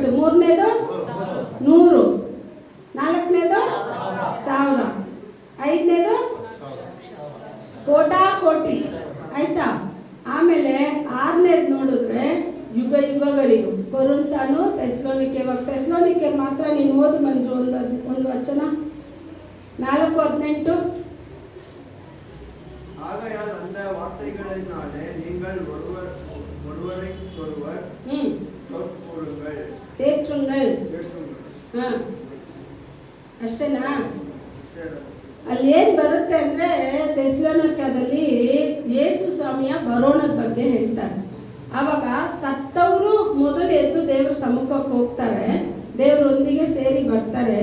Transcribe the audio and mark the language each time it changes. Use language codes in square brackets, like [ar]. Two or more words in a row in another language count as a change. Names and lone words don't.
[kn] ಮೂರನೇದು 100, ನಾಲ್ಕನೇದು 1000, ಐದನೇದು ಕೋಟಿ. ಆಯ್ತಾ? ಆಮೇಲೆ ಆರನೇದು ನೋಡಿದ್ರೆ ಯುಗ ಯುಗಗಳಿಗೂ. ಕೊರಿಂಥನು, ತೆಸ್ಲೋನಿಕೆ ಮಾತ್ರ ನೀನು ಓದು ಮಂಜು ಒಂದು ವಚನ 4:18. [ta] ஆகையால் அந்த வார்த்தைகளினாலே நீங்கள் ஒருவரைக்கொருவர் தேற்றுங்கள். [kn] ಅಷ್ಟೇನಾ? ಅಲ್ಲಿ ಏನ್ ಬರುತ್ತೆ ಅಂದ್ರೆ ಥೆಸಲೋನಿಕದಲ್ಲಿ ಯೇಸು ಸ್ವಾಮಿಯ ಬರೋಣದ ಬಗ್ಗೆ ಹೇಳ್ತಾರೆ. ಆವಾಗ ಸತ್ತವರು ಮೊದಲು ಎದ್ದು ದೇವ್ರ ಸಮ್ಮುಖಕ್ಕೆ ಹೋಗ್ತಾರೆ, ದೇವರೊಂದಿಗೆ ಸೇರಿ ಬರ್ತಾರೆ.